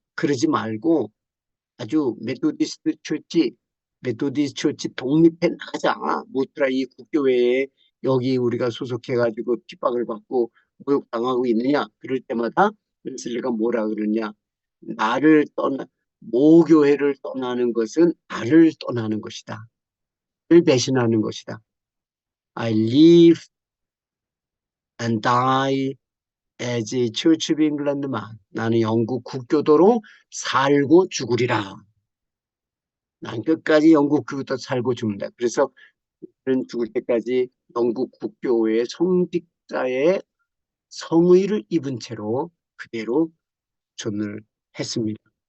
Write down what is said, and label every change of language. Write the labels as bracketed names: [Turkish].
[Korean] 그러지 말고 아주 메토디스트 처치 독립해 나가자. 모트라 이 국교회에 여기 우리가 소속해가지고 핍박을 받고 모욕당하고 있느냐. 그럴 때마다 웨슬리가 뭐라 그러냐. 나를 떠나 모교회를 떠나는 것은 나를 떠나는 것이다. 를 배신하는 것이다. [English] I live and die as a Church of England man. [Korean] 나는 영국 국교도로 살고 죽으리라. 난 끝까지 영국 국교도 살고 죽는다. 그래서 그는 죽을 때까지 영국 국교의 성직자의 성의를 입은 채로 그대로 존을 했습니다.